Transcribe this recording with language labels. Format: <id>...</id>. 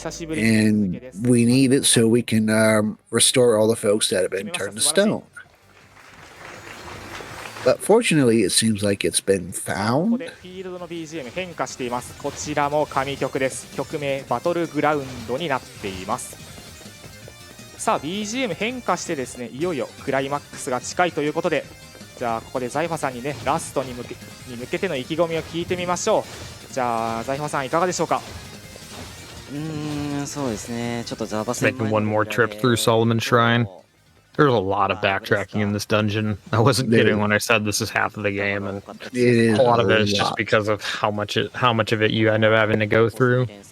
<en>And we need it so we can restore all the folks that have been turned to stone. But fortunately, it seems like it's been found.</en> <ja>フィールドの BGM 変化しています。こちらも神曲です。曲名バトルグラウンドになっています。さあ BGM 変化してですね、いよいよクライマックスが近いということで、じゃあここでザイファさんにね、ラストに向けての意気込みを聞いてみましょう。じゃあザイファさんいかがでしょうか。そうですね。ちょっとザバ戦</ja> <en>Making one more trip through Solomon's Shrine. There's a lot of backtracking in this dungeon. I wasn't kidding when I said this is half of the game, and a lot of it is just because of how much of it you end up having to go through.</en>